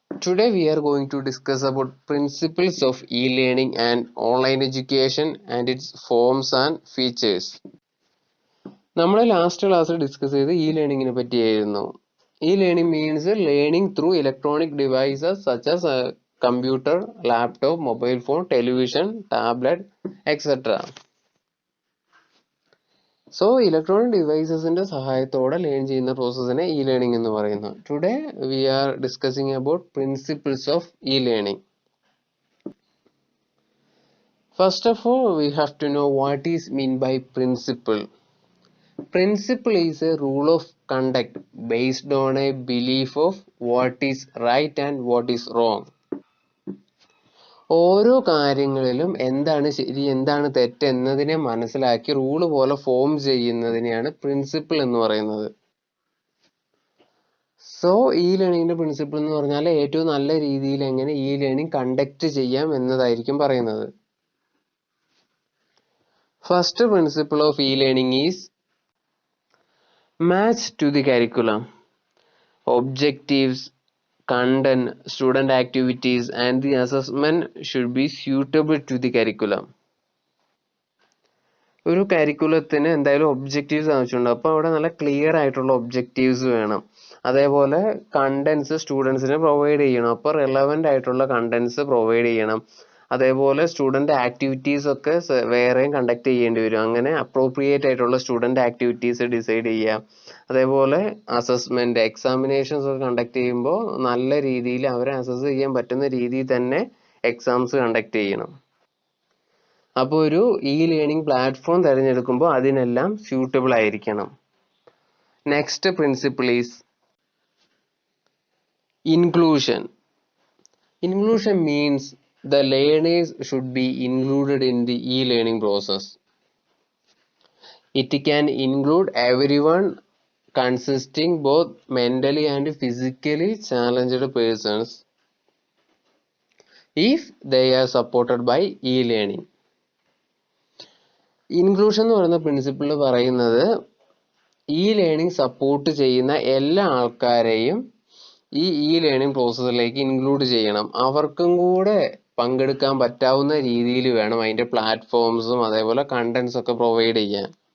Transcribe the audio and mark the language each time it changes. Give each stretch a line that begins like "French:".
English: Today we are going to discuss about principles of e-learning and online education and its forms and features.
Malayalam: നമ്മൾ last ക്ലാസ്സിൽ discuss ചെയ്ത് e-learning പറ്റിയായിരുന്നു.
English: E-learning means learning through electronic devices such as computer, laptop, mobile phone, television, tablet, etc. So electronic devices
Malayalam: സഹായത്തോടെ learn ചെയ്യുന്ന പ്രോസസ്സിനെ e-learning എന്ന് പറയുന്നു.
English: Today we are discussing about principles of e-learning. First of all, we have to know what is meant by principle. Principle is a rule of conduct based on a belief of what is right and what is wrong.
Malayalam: ഓരോ കാര്യങ്ങളിലും എന്താണ് ശരി എന്താണ് തെറ്റ് എന്നതിനെ മനസ്സിലാക്കി rule പോലെ form ചെയ്യുന്നതിനെയാണ് principle എന്ന് പറയുന്നത്. സോ ഈ ലേണിംഗിന്റെ പ്രിൻസിപ്പിൾ എന്ന് പറഞ്ഞാൽ ഏറ്റവും നല്ല രീതിയിൽ എങ്ങനെ ഈ ലേണിംഗ് കണ്ടക്ട് ചെയ്യാം എന്നതായിരിക്കും പറയുന്നത്.
English: First principle of e learning is match to the curriculum. Objectives, content, student activities and the assessment should be suitable to the curriculum.
Malayalam: ഒരു കരിക്കുലത്തിന് എന്തായാലും ഒബ്ജക്റ്റീവ്സ് ആവശ്യമുണ്ട്. അപ്പോൾ അവിടെ നല്ല ക്ലിയർ ആയിട്ടുള്ള ഒബ്ജക്റ്റീവ്സ് വേണം. അതേപോലെ കണ്ടന്റ്സ് സ്റ്റുഡൻസിന് പ്രൊവൈഡ് ചെയ്യണം. അപ്പോൾ റെലവൻ്റ് ആയിട്ടുള്ള കണ്ടന്റ്സ് പ്രൊവൈഡ് ചെയ്യണം. അതേപോലെ സ്റ്റുഡന്റ് ആക്ടിവിറ്റീസ് ഒക്കെ വേറെയും കണ്ടക്ട് ചെയ്യേണ്ടി വരും. അങ്ങനെ അപ്രോപ്രിയേറ്റ് ആയിട്ടുള്ള സ്റ്റുഡന്റ് ആക്ടിവിറ്റീസ് ഡിസൈഡ് ചെയ്യുക. അതേപോലെ അസസ്മെന്റ്, എക്സാമിനേഷൻസ് ഒക്കെ കണ്ടക്ട് ചെയ്യുമ്പോൾ നല്ല രീതിയിൽ അവരെ അസസ് ചെയ്യാൻ പറ്റുന്ന രീതിയിൽ തന്നെ എക്സാംസ് കണ്ടക്ട് ചെയ്യണം. അപ്പോൾ ഒരു ഇ ലേണിംഗ് പ്ലാറ്റ്ഫോം തിരഞ്ഞെടുക്കുമ്പോൾ അതിനെല്ലാം സ്യൂട്ടബിൾ ആയിരിക്കണം.
English: Next principle is inclusion. Inclusion means the learners should be included in the e-learning process. It can include everyone consisting both mentally and physically challenged persons if they are supported by e-learning.
Malayalam: Inclusion എന്ന് പറയുന്ന principle പറയുന്നത് ഈ learning support ചെയ്യുന്ന എല്ലാ ആൾക്കാരെയും ഈ learning പ്രോസസ്സിലേക്ക് include ചെയ്യണം. അവർക്കും കൂടെ പങ്കെടുക്കാൻ പറ്റാവുന്ന രീതിയിൽ വേണം അതിന്റെ പ്ലാറ്റ്ഫോംസും അതേപോലെ കണ്ടന്റ്സ് ഒക്കെ പ്രൊവൈഡ് ചെയ്യാൻ.